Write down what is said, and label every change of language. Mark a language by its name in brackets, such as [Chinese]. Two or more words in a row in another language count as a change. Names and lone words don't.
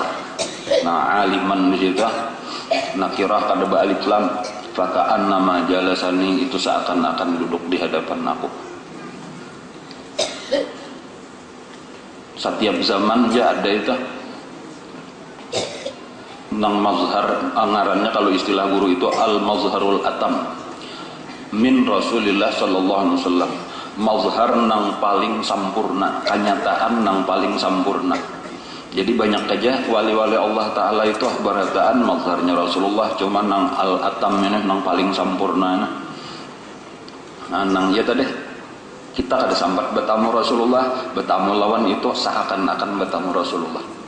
[Banjar] Nah, aliman di situ nakirah kada ba'alif lam, [Arabic] فكأنما جالسني, [Banjar] itu seakan-akan duduk di hadapan aku. Setiap zaman aja ada itu nang mazhar, ngarannya kalau istilah guru itu [Arabic] المظهر الأتم من رسول الله صلى الله عليه وسلم. [Banjar] Mazhar nang paling sampurna, kenyataan nang paling sampurna. Jadi banyak aja wali-wali Allah Ta'ala itu berataan mazharnya Rasulullah, cuma nang al-atam ini nang paling sampurna. Nah, nang ya tadi kita kada sambat bertamu Rasulullah, bertamu lawan itu seakan-akan bertamu Rasulullah.